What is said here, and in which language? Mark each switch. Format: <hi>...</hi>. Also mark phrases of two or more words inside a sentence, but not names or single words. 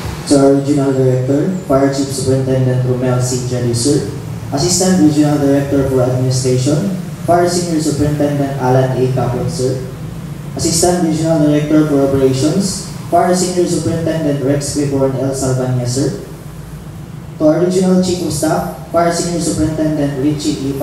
<en>to our Regional Director, Fire Chief Superintendent Romel C. Jalisur, Assistant Regional Director for Administration, Fire Senior Superintendent Alan A. Capon, sir, Assistant Regional Director for Operations, Fire Senior Superintendent Rex Clipborn L. Salvania, sir, to our Regional Chief of Staff, Fire Senior Superintendent Richie E.</en>